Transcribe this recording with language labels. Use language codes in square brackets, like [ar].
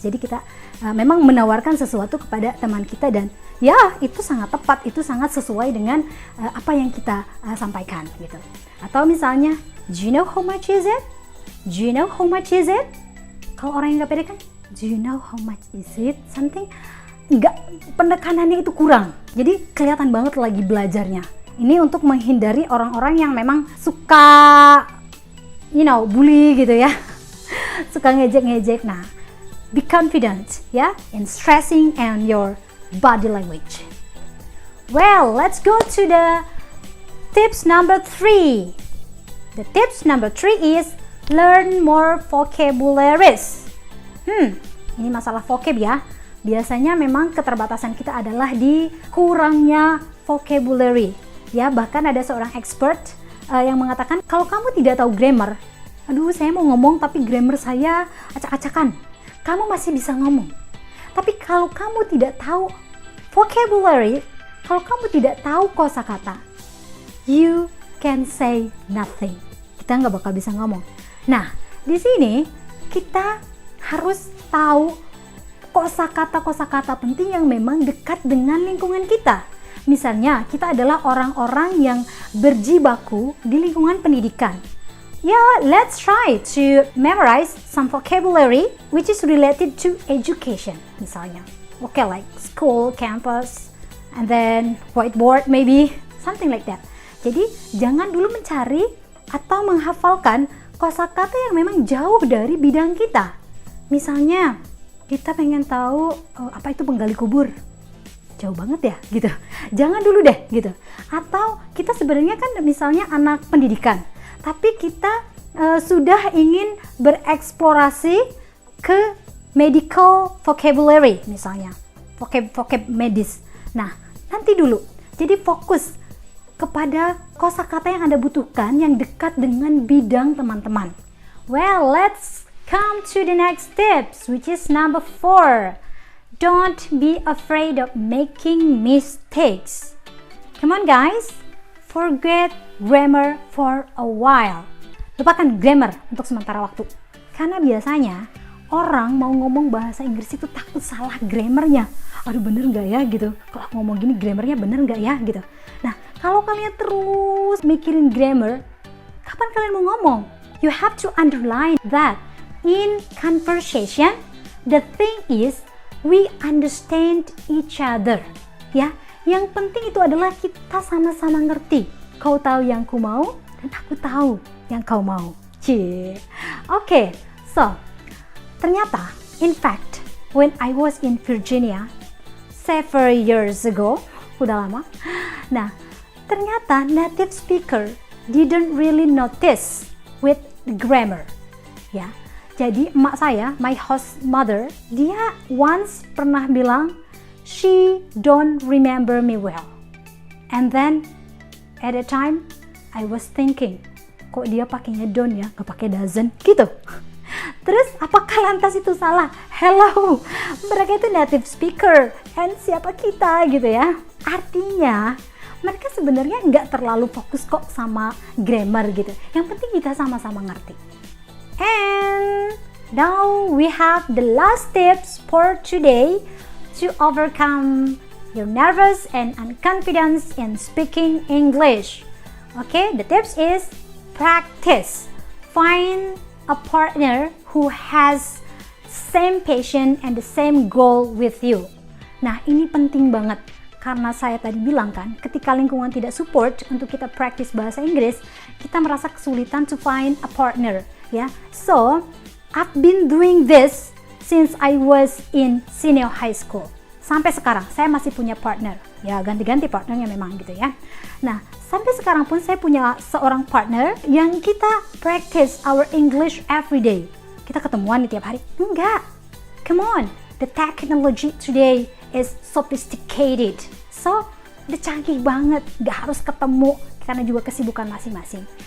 [id] Jadi kita memang menawarkan sesuatu kepada teman kita, dan ya itu sangat tepat, itu sangat sesuai dengan apa yang kita sampaikan gitu. Atau misalnya, [en] do you know how much is it? Do you know how much is it? [id] Kalau orang yang nggak pede kan, [en] do you know how much is it? Something, [id] nggak, penekanannya itu kurang. Jadi kelihatan banget lagi belajarnya. Ini untuk menghindari orang-orang yang memang suka, bully gitu ya. Suka ngejek-ngejek. Nah, [en] be confident ya, in stressing and your body language. Well, let's go to the tips number 3. The tips number 3 is learn more vocabularies. [id] Ini masalah vocab ya. Biasanya memang keterbatasan kita adalah di kurangnya vocabulary. Ya, bahkan ada seorang expert yang mengatakan kalau kamu tidak tahu grammar, aduh saya mau ngomong tapi grammar saya acak-acakan. Kamu masih bisa ngomong. Tapi kalau kamu tidak tahu vocabulary, kalau kamu tidak tahu kosakata, [en] you can say nothing. [id] Kita nggak bakal bisa ngomong. Nah, di sini kita harus tahu kosakata-kosakata penting yang memang dekat dengan lingkungan kita. Misalnya, kita adalah orang-orang yang berjibaku di lingkungan pendidikan. [en] Let's try to memorize some vocabulary which is related to education, [id] misalnya. [en] Okay, like school, campus, and then whiteboard maybe, something like that. [id] Jadi, jangan dulu mencari atau menghafalkan kosakata yang memang jauh dari bidang kita. Misalnya, kita pengen tahu apa itu penggali kubur. Jauh banget ya, gitu. Jangan dulu deh, gitu. Atau kita sebenarnya kan misalnya anak pendidikan, tapi kita sudah ingin bereksplorasi ke [en] medical vocabulary [id] misalnya, vocab medis. Nah, nanti dulu. Jadi fokus kepada kosakata yang Anda butuhkan yang dekat dengan bidang teman-teman. [en] Well, let's come to the next tips, which is number 4. Don't be afraid of making mistakes. Come on guys, forget grammar for a while. [id] Lupakan grammar untuk sementara waktu. Karena biasanya orang mau ngomong bahasa Inggris itu takut salah grammarnya. Aduh, bener nggak ya gitu? Kalau ngomong gini grammarnya bener nggak ya gitu? Nah, kalau kalian terus mikirin grammar, kapan kalian mau ngomong? [en] You have to underline that in conversation, the thing is we understand each other. [id] Ya, yang penting itu adalah kita sama-sama ngerti. Kau tahu yang ku mau dan aku tahu yang kau mau. [en] Okay, so [id] ternyata, [en] in fact, when I was in Virginia several years ago, [id] udah lama. Nah, ternyata [en] native speaker didn't really notice with the grammar. [id] Ya, jadi emak saya, [en] my host mother, [id] dia [en] once [id] pernah bilang, [en] she don't remember me well. And then at the time, I was thinking, [id] kok dia pakainya [en] don't [id] ya, gak pakai [en] doesn't [id] gitu. Terus apakah lantas itu salah? Hello, mereka itu native speaker, and siapa kita gitu ya? Artinya mereka sebenarnya nggak terlalu fokus kok sama grammar gitu. Yang penting kita sama-sama ngerti. [en] And now we have the last tips for today to overcome your nervous and unconfidence in speaking English. Okay, the tips is practice. Find a partner who has same passion and the same goal with you. [id] Nah, ini penting banget karena saya tadi bilang kan, ketika lingkungan tidak support untuk kita practice bahasa Inggris, kita merasa kesulitan [en] to find a partner, [id] ya. [en] So, I've been doing this since I was in senior high school. [id] Sampai sekarang saya masih punya partner. Ya, ganti-ganti partnernya memang gitu ya. Nah, sampai sekarang pun saya punya seorang partner yang kita [en] practice our English every day. [id] Kita ketemuan nih tiap hari? Enggak. [en] Come on, the technology today is sophisticated. So, [id] udah canggih banget. Gak harus ketemu karena juga kesibukan masing-masing.